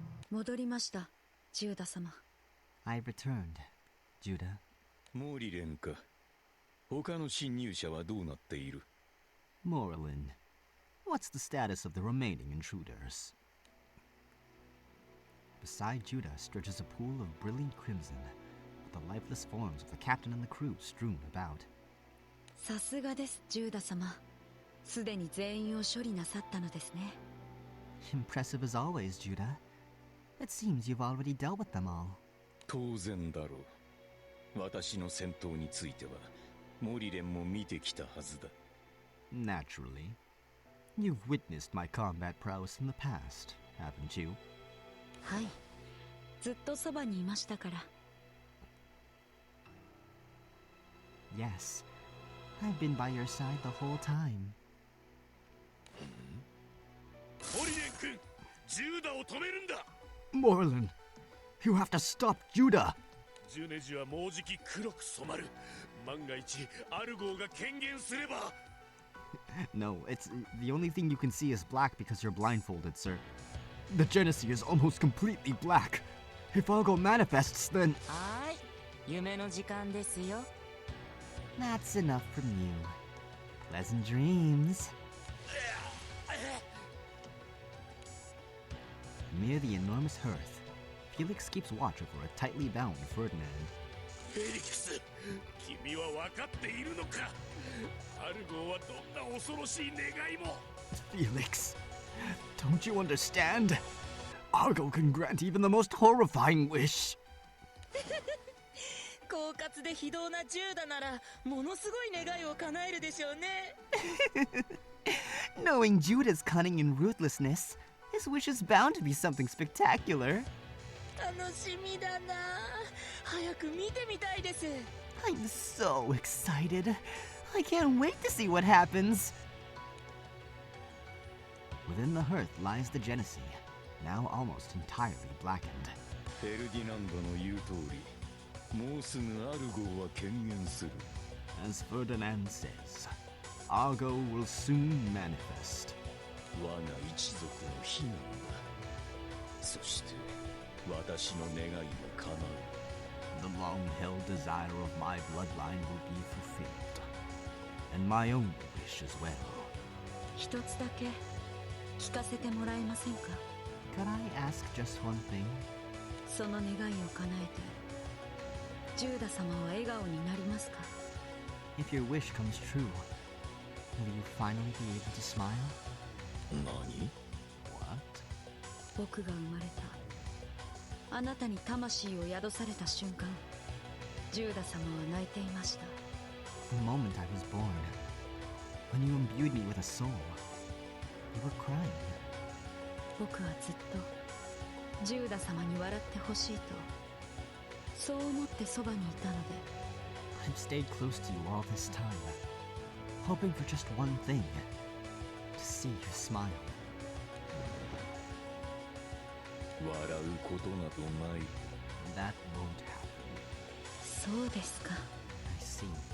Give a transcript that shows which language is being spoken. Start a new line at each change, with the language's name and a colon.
Japanese: 戻りました、ジューダ様。
English: I returned, Judah.
Japanese: モリレンか。他の侵入者はどうなっている？
English: Morlin, what's the status of the remaining intruders? Beside Judah stretches a pool of brilliant crimson, with the lifeless forms of the captain and the crew strewn about.
Japanese: さすがです、ジューダ様。すでに全員を処理なさったのですね。
English: Impressive as always, Judah. It seems you've already dealt with them all.
Japanese: 当然だろう。私の戦闘については、モリレンも見てきたはずだ。
English: Naturally. You've witnessed my combat prowess in the past, haven't you?
Japanese: はい。ずっとそばにいましたから。
English: Yes. I've been by your side the whole time.
Japanese: モリレン君、ジューダを止めるんだ。
English: Morlin, you have to stop Judah.
Japanese: ジュネジはもうじき黒く染まる。万が一アルゴーが権限すれば。
English: No, it's the only thing you can see is black because you're blindfolded, sir. The Genesee is almost completely black. If Argo manifests, then...
Japanese: はい、夢の時間ですよ。
English: That's enough from you. Pleasant dreams. Near the enormous hearth, Felix keeps watch over a tightly bound Ferdinand.
Japanese: フェリクス、君は分かっているのか？アルゴーはどんな恐ろしい願いも。
English: Felix, don't you understand? Argo can grant even the most horrifying wish.
Japanese: 狡猾で非道なジューダならものすごい願いを叶えるでしょうね。
English: Knowing Judah's cunning and ruthlessness, his wish is bound to be something spectacular.
Japanese: 楽しみだな。早く見てみたいです。
English: I'm so excited. I can't wait to see what happens. Within the hearth lies the Genesee, now almost entirely blackened.
Japanese: フェルディナンドの言う通り、もうすぐアルゴーは権限する。
English: As Ferdinand says, Argo will soon manifest.
Japanese: 我が一族の悲願だ。そして私の願いが叶う。
English: The long-held desire of my bloodline will be fulfilled. And my own wish as well.
Japanese: 一つだけ聞かせてもらえませんか？
English: Could I ask just one thing?
Japanese: その願いを叶えて、ジューダ様は笑顔になりますか？
English: If your wish comes true, will you finally be able to smile?
Japanese: 何？
English: What?
Japanese: 僕が生まれた。あなたに魂を宿された瞬間、ジューダ様は泣いていました。
English: The moment I was born, when you imbued me with a soul, you were crying.
Japanese: 僕はずっとジューダ様に笑ってほしいと、そう思ってそばにいたので。
English: I've stayed close to you all this time, hoping for just one thing, to see you smile.
Japanese: 笑うことなどない。
English: That won't happen.
Japanese: そうですか。
English: I see.